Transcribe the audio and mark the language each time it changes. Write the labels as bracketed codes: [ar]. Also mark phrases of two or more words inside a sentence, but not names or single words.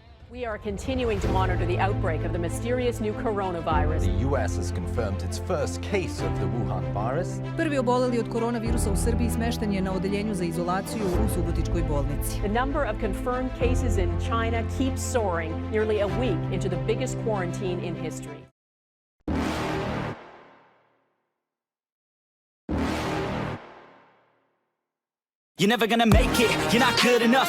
[en] We are continuing to monitor the outbreak of the mysterious new coronavirus. The U.S. has confirmed its first case of the Wuhan virus. [sr] Prvi oboleli od koronavirusa u Srbiji smešten je na odeljenju za izolaciju u Subotičkoj bolnici. [en] The number of confirmed cases in China keeps soaring, nearly a week into the biggest quarantine in history. You're never gonna make it, you're not good enough.